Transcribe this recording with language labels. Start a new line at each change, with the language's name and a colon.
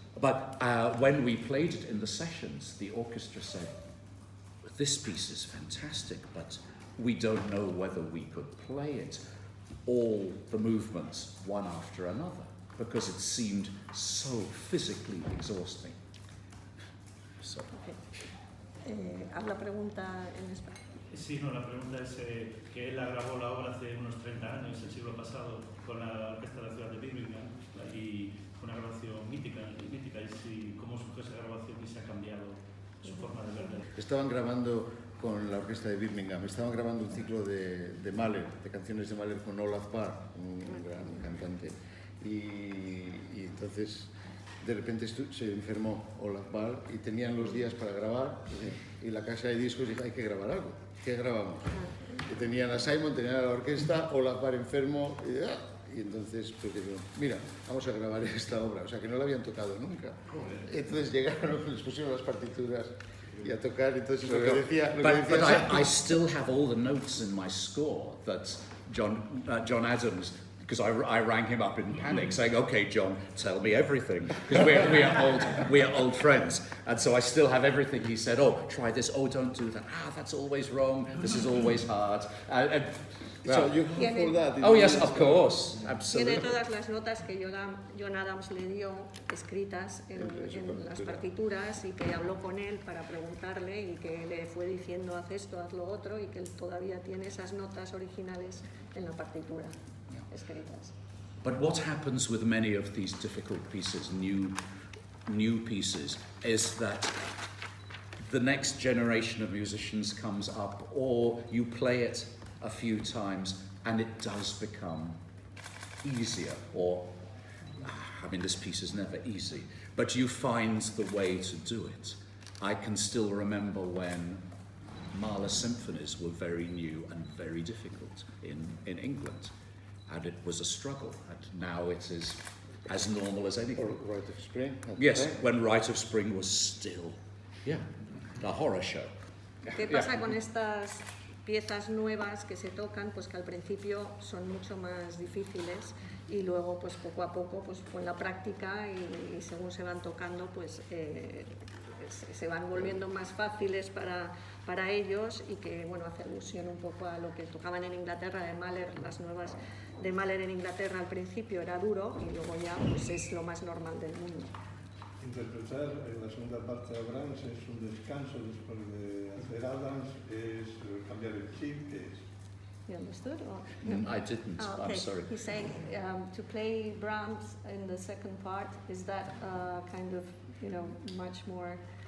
English: But when we played it in the sessions, the orchestra said, this piece is fantastic, but we don't know whether we could play it, all the movements one after another, because it seemed so physically exhausting. So. Okay.
Spanish: Haz la pregunta en español. Sí, no, la pregunta es que él grabó la obra hace unos 30 años, el siglo pasado, con la Orquesta de la Ciudad de Birmingham, y fue una grabación mítica, y si, cómo surgió esa grabación y se ha cambiado su forma de verla. Estaban grabando con la Orquesta de Birmingham, estaban grabando un ciclo de Mahler, de canciones de Mahler con Olaf Parr, un gran cantante, y entonces de repente se enfermó Olaf Parr y tenían los días para grabar, y la casa de discos dijo, hay que grabar algo, ¿qué grabamos? Y tenían a Simon, tenían a la orquesta, Olaf Parr enfermo, y entonces pues dijeron, mira, vamos a grabar esta obra, o sea que no la habían tocado nunca. Entonces llegaron, les pusieron las partituras y a tocar, entonces lo que decía...
English: But I still have all the notes in my score that John Adams, because I rang him up in panic saying, okay, John, tell me everything, because we are old friends, and so I still have everything. He said, oh, try this, oh, don't do that, that's always wrong, this is always hard. So you have all that? Oh yes, of course, absolutely.
Spanish: Tiene todas las notas que John Adams le dio escritas en las partituras, y que habló con él para preguntarle, y que le fue diciendo haz esto, haz lo otro, y que él todavía tiene esas notas originales en la partitura escritas.
English: But what happens with many of these difficult pieces, new pieces, is that the next generation of musicians comes up, or you play it a few times and it does become easier, or, I mean, this piece is never easy, but you find the way to do it. I can still remember when Mahler symphonies were very new and very difficult in England, and it was a struggle, and now it is as normal as anything. Or Rite of Spring? Yes, when Rite of Spring was still, a horror show.
Spanish: ¿Qué pasa con estas piezas nuevas que se tocan? Pues que al principio son mucho más difíciles, y luego pues poco a poco, pues con la práctica y según se van tocando, pues se van volviendo más fáciles para ellos, y que bueno, hace alusión un poco a lo que tocaban en Inglaterra de Mahler. Las nuevas de Mahler en Inglaterra al principio era duro, y luego ya pues es lo más normal del mundo. Interpretar en la segunda parte de Brahms es un descanso después de hacer Adams, es cambiar el chip, que es...
English: You understood? Or? I didn't, Oh, okay. I'm sorry. He's saying to play Brahms in the second part, is that kind of, much more